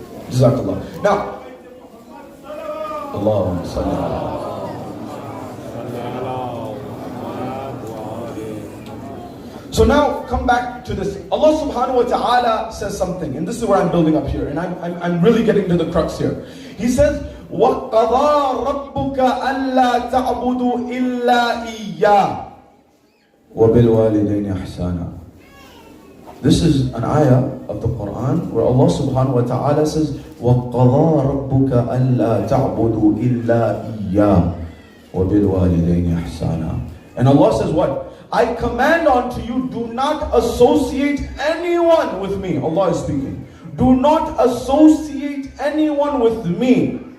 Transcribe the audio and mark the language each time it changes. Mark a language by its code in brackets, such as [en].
[en] Jazakallah. Now, Allahumma salli ala. So now, come back to this. Allah subhanahu wa ta'ala says something, and this is where I'm building up here, and I'm really getting to the crux here. He says, [ar] وَقَضَى رَبُّكَ أَلَّا تَعْبُدُوا إِلَّا إِيَّاهُ وَبِالْوَالِدَيْنِ إِحْسَانًا. [en] This is an ayah of the Quran where Allah subhanahu wa ta'ala says, [ar] وَقَضَى رَبُّكَ أَلَّا تَعْبُدُوا إِلَّا إِيَّاهُ وَبِالْوَالِدَيْنِ إِحْسَانًا. [en] And Allah says what? I command unto you, do not associate anyone with me. Allah is speaking. Do not associate anyone with me.